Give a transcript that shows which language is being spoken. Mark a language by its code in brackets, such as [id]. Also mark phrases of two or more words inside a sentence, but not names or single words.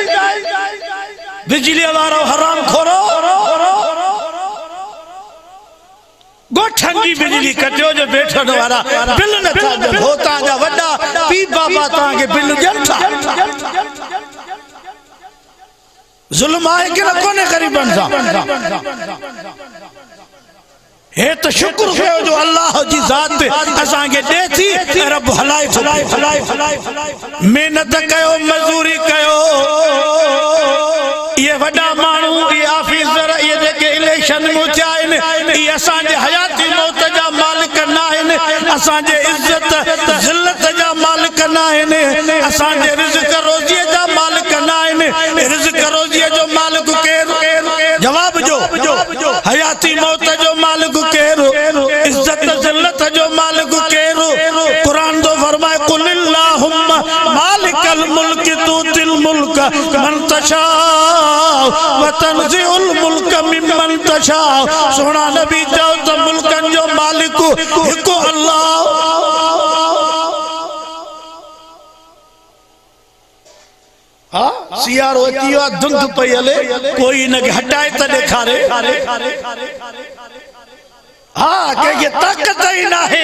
[sd] बिजली वारो हराम खोरो गोठन जी बिजली कटियो जो बैठण वारा बिल नथा ॾियनि हो तव्हांजा वॾा पीउ बाबा तव्हांखे बिल ॾियनि था ज़ुल्म आहे कि न कोन्हे ग़रीबनि सां हे त शुक्र कयो जो अल्लाह जी ज़ात असांखे ॾे थी रब हलाए महिनत कयो मज़दूरी कयो ये वॾा माण्हू ये ऑफिसर ये जेके इलेक्शन में थिया आहिनि ये असांजे हयाती मौत जा मालिक न आहिनि असांजे इज़त ज़िल्लत जा मालिक न आहिनि असांजे रिज़्क़ रोज़ीअ जा मालिक न आहिनि रिज़्क़ रोज़ीअ जो मालिक केरु जवाब जो हयाती मौत जो मालिक केरु इज़त ज़िल्लत जो मालिक केरु क़ुरान तो फरमाए [ar] قل اللهم مالك الملك تؤتي الملك من تشاء و تنزع الملك ممن تشاء [sd] सोना नबी चओ त मुल्कन जो मालिक हिकु अल्लाह हाँ सियारो अची वियो धुंध पई हले कोई इनखे हटाए त ॾेखारे हाँ कंहिंखे ताक़त ई नाहे